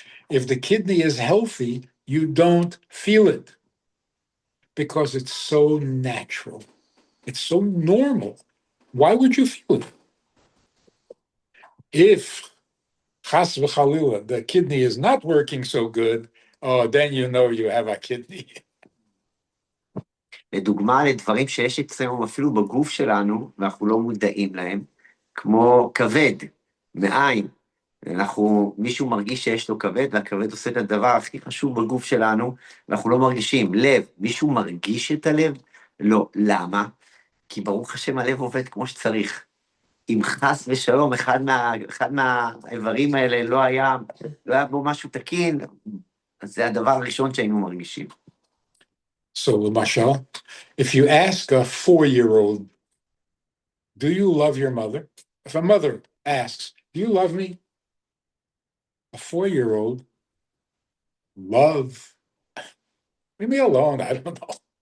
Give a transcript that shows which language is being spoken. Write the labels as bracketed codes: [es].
[en] If the kidney is healthy, you don't feel it because it's so natural. It's so normal. Why would you feel it? If chas v'chalila, the kidney is not working so good, oh, then you know you have a kidney. [he] לדוגמה, לדברים שיש אצלנו אפילו בגוף שלנו, ואנחנו לא מודעים להם, כמו כבד, מעיים. מישהו מרגיש שיש לו כבד, והכבד עושה את הדבר הכי חשוב בגוף שלנו, ואנחנו לא מרגישים. לב, מישהו מרגיש את הלב? לא. למה? כי ברוך השם הלב עובד כמו שצריך. אם חס ושלום, אחד מהאיברים האלה לא היה בו משהו תקין, אז זה הדבר הראשון שהיינו מרגישים. [en] So, Mashal, if you ask a 4-year-old, do you love your mother? If a mother asks, do you love me? A 4-year-old, love, leave me alone, I don't know.